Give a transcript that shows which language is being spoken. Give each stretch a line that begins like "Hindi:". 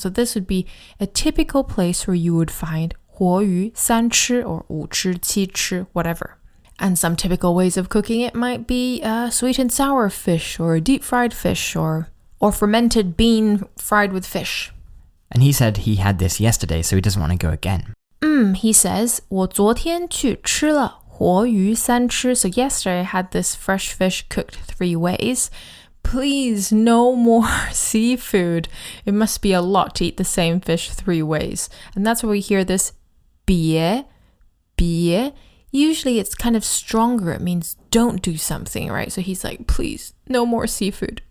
English: So this would be a typical place where you would find 活鱼3吃 or 5吃7吃 whatever. And some typical ways of cooking it might be sweet and sour fish or deep fried fish or fermented bean fried with fish. And he said he had this yesterday, so he doesn't want to go again. He says,
Chinese: 我昨天去吃了活鱼3吃.
English: So yesterday I had this fresh fish cooked 3 ways. Please, no more seafood. It must be a lot to eat the same fish 3 ways. And that's where we hear this 别. Usually it's kind of stronger. It means don't do something, right? So he's like, please, no more seafood.